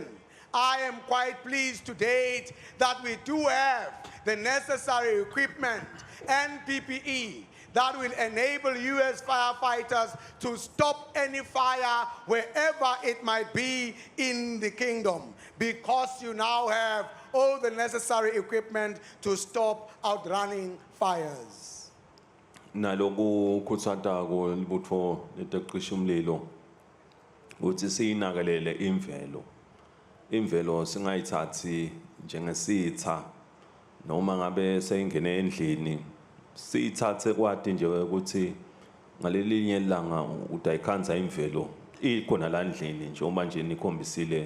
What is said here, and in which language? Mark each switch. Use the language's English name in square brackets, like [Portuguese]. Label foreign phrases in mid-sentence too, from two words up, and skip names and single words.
[English] I am quite pleased to date that we do have the necessary equipment and PPE that will enable you as firefighters to stop any fire wherever it might be in the kingdom, because you now have all the necessary equipment to stop outrunning fires. [Swati] Naloku kutsatako libutfo letecisha umlilo ukuthi siyinakelele imvelo. Imvelo singayithathi njengesitha noma ngabe seyingene endlini siyithathe kwati nje ukuthi ngalelinye ilanga utayikhanza imvelo ikhona la endlini nje uma nje nikhombisile